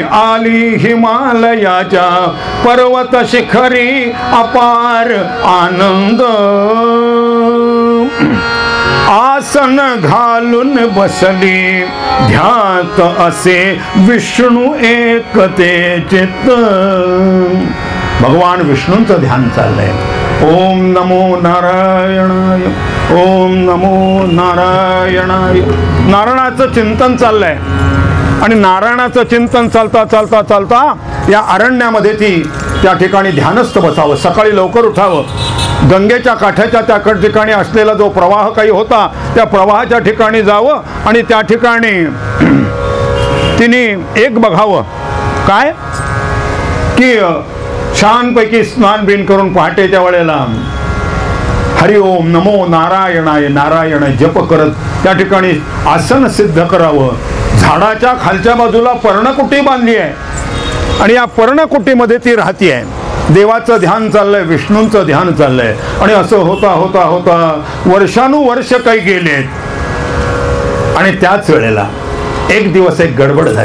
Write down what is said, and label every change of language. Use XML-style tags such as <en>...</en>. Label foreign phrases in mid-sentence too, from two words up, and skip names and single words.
<mr>आली हिमालयाच्या पर्वत शिखरी अपार आनंद, आसन घालून बसली ध्यात असे विष्णू एकते चित्त. भगवान विष्णूंचं ध्यान चाललंय.</mr> <sa>ओम नमो नारायणाय, ओम नमो नारायणाय.</sa> <mr>नारायणाचं चिंतन चाललंय आणि नारायणाचं चिंतन चालता चालता चालता या अरण्यामध्ये ती त्या ठिकाणी ध्यानस्थ बसावं. सकाळी लवकर उठावं. गंगेच्या काठाच्या त्या ठिकाणी असलेला जो प्रवाह काही होता त्या प्रवाहाच्या ठिकाणी जावं आणि त्या ठिकाणी तिने एक बघावं काय की छानपैकी स्नान बिन करून पहाटेच्या वेळेला</mr> <sa>हरि ओम नमो नारायणाय</sa> <mr>नारायण जप करत त्या ठिकाणी आसन सिद्ध करावं. झाडाच्या खालच्या बाजूला पर्णकुटी बांधली आहे आणि या पर्णकुटीमध्ये ती राहती आहे. देवाचं ध्यान चाललंय, विष्णूंचं ध्यान चाललंय. आणि असं होता होता होता वर्षानुवर्ष काही गेलेत आणि त्याच वेळेला एक दिवस एक गडबड झाली.</mr>